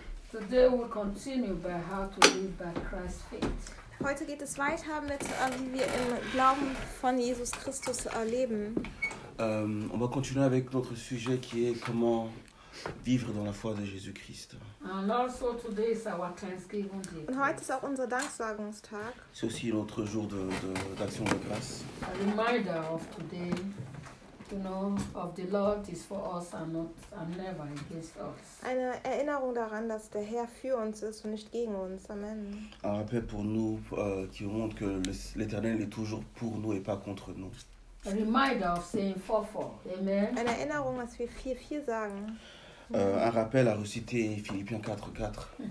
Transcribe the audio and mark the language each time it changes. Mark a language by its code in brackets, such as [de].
[en] Today we continue by how to live by Christ's faith. [de] Heute geht es weiter mit wie wir im Glauben von Jesus Christus leben. [fr] On va continuer avec notre sujet qui est comment vivre dans la foi de Jésus-Christ. [en] And also today is our Thanksgiving Day. [de] Und heute ist auch unser Danksagungstag. [fr] C'est aussi notre jour d'action de grâce. [en] A reminder of today, you know, of the Lord is for us and not and never against us. [de] Eine Erinnerung daran, dass der Herr für uns ist und nicht gegen uns. Amen. [fr] Un rappel pour nous qui montre que l'Éternel est toujours pour nous et pas contre nous. [en] A reminder of saying 4:4. Amen. [de] Eine Erinnerung, dass wir 4:4 sagen. [fr] Un rappel à réciter Philippiens 4:4.